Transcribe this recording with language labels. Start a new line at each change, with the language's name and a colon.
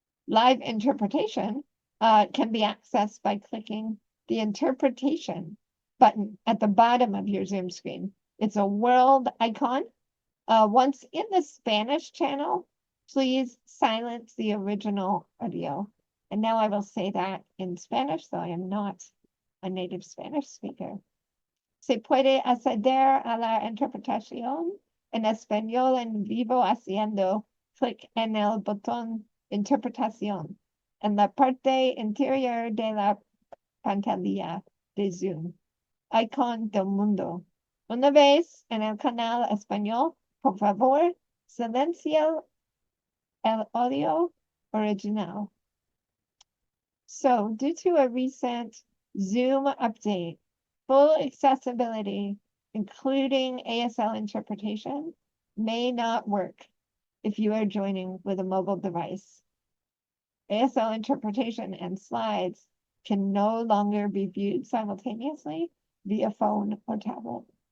English: Live interpretation can be accessed by clicking the interpretation button at the bottom of your Zoom screen. It's a world icon. Once in the Spanish channel, please silence the original audio. And now I will say that in Spanish, though I am not a native Spanish speaker.
Spanish: Se puede acceder a la interpretación en español en vivo haciendo clic en el botón Interpretación en la parte interior de la pantalla de Zoom. Icon del mundo. Una vez en el canal español, por favor, silencio el audio original.
English: So, due to a recent Zoom update, full accessibility, including ASL interpretation, may not work if you are joining with a mobile device. ASL interpretation and slides can no longer be viewed simultaneously via phone or tablet.